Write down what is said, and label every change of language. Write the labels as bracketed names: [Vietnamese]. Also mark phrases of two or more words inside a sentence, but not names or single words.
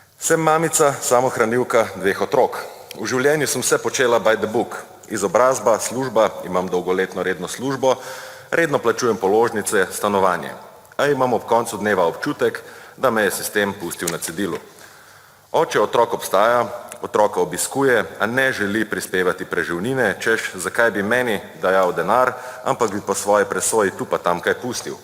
[Slovenian] Sem mamica, samohranilka dveh otrok. V življenju sem vse počela [English] by the book. [Slovenian] Izobrazba, služba, imam dolgoletno redno službo, redno plačujem položnice, stanovanje. A imam ob koncu dneva občutek, da me je sistem pustil na cedilu. Oče otrok obstaja, otroka obiskuje, a ne želi prispevati preživnine, češ zakaj bi meni dajal denar, ampak bi po svoji presoji tu pa tam kaj pustil.